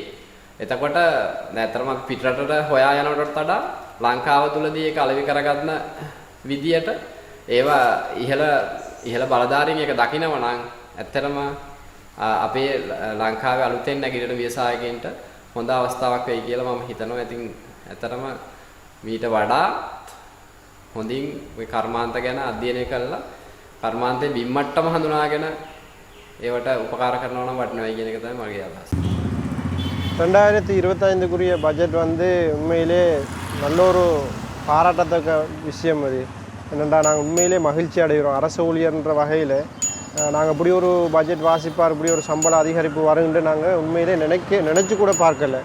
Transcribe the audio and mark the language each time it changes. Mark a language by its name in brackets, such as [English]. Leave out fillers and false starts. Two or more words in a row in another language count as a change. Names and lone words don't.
[Sinhala] එතකොට නැත්තරම අපි පිටරටට හොයා යනකොටත් වඩා ලංකාව තුලදී ඒක අලෙවි කරගන්න විදියට ඒවා ඉහළ බලධාරීන් එක දකිනව නම් ඇත්තටම අපේ ලංකාවේ අලුතෙන් නැගිටින ව්‍යවසායකයන්ට හොඳ අවස්ථාවක් වෙයි කියලා මම හිතනවා. ඉතින් ඇත්තටම මීට වඩා හොඳින් ওই කර්මාන්ත ගැන අධ්‍යයනය කරලා කර්මාන්තේ බිම්මට්ටම හඳුනාගෙන ඒවට උපකාර කරනවා නම් වටිනවයි කියන එක තමයි මගේ අදහස. [Tamil] 2025க்குரிய பட்ஜெட் வந்து உண்மையிலே நல்ல ஒரு பாராட்டத்தக்க விஷயம் அது. என்னென்னா நாங்கள் உண்மையிலே மகிழ்ச்சி அடைகிறோம். அரசு ஊழியர்ன்ற வகையில் நாங்கள் இப்படி ஒரு பட்ஜெட் வாசிப்பார், இப்படி ஒரு சம்பள அதிகரிப்பு வரும்னு நாங்கள் உண்மையிலே நினச்சி கூட பார்க்கல.